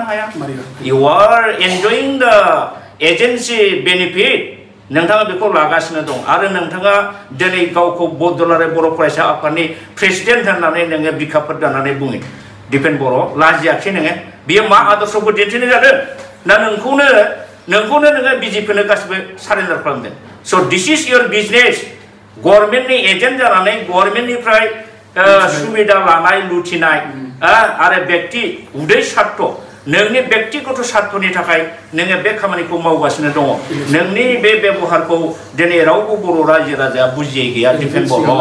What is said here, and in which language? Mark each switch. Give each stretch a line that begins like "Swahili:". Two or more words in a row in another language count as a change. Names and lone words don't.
English: हाया you are enjoying the agency benefit
Bodo: नोंथाङा बेखौ लागासिनो दं आरो नोंथाङा दिनै गावखौ दुलाराय बर' फरायसा आफादनि प्रेसिडेन्ट होननानै नोङो बिखाफोर दानानै बुङो दिपेन बर' लाजियाखै नोङो बेयो मा आदर्शखौ दिन्थिनाय जादों ना नोंखौनो नोङो बिजेपिनो गासिबो सारेन्डार खालामदों स'
English: this is your business
Bodo: गभर्नमेन्टनि एजेन्ट जानानै गभर्नमेन्टनिफ्राय सुबिदा लानाय लुथिनाय आरो व्यक्ति उदै स्वार्थ नोंनि व्यक्तिगत स्वार्थनि थाखाय नोङो बे खामानिखौ मावगासिनो दङ नोंनि बे बेबहारखौ दिनै रावबो बर' रायजो राजाया बुजियै गैया दिपेन बर'